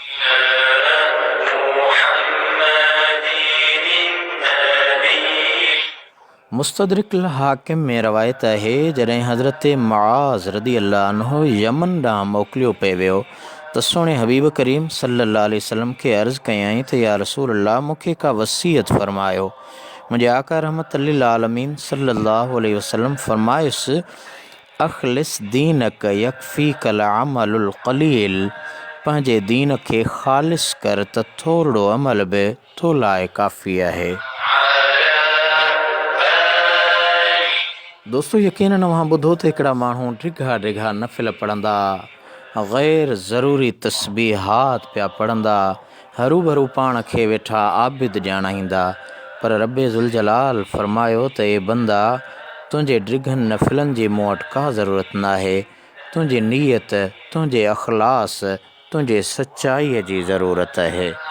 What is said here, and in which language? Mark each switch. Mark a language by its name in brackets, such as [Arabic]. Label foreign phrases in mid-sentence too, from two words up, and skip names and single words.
[Sindhi] मुस्तदरिकुल हाकिम में रवायत आहे, जॾहिं हज़रत मुआज़ [Arabic] رضي الله عنه [Sindhi] यमन ॾांहुं मोकिलियो पियो वियो त सोणे हबीब करीम [Arabic] صلى الله عليه وسلم [Sindhi] खे अर्ज़ु कयईं त [Arabic] يا رسول الله [Sindhi] मूंखे का वसीयत फरमायो। मुंहिंजे आका [Arabic] رحمة للعالمين صلى الله عليه وسلم [Sindhi] फरमायुसि [Arabic] أخلص دينك يكفيك العمل القليل, [Sindhi] पंहिंजे दीन खे ख़ालिस कर त थोरो अमल बि तो लाइ काफ़ी आहे। दोस्तों यकीनन अव्हां ॿुधो त हिकिड़ा माण्हू ढिघा ढिघा नफ़िल पढ़ंदा, ग़ैर ज़रूरी तस्बीहात पिया पढ़ंदा, हरू भरू पाण खे वेठा आबिद ॼाणाईंदा, पर रब्बे ज़ुल जलाल फरमायो त ए बंदा तुंहिंजे ड्रिघनि नफ़िलनि जी मूं वटि का ज़रूरत न आहे, तुंहिंजी नीयत, तुंहिंजे अख़लास, तुंहिंजे सचाईअ जी ज़रूरत आहे।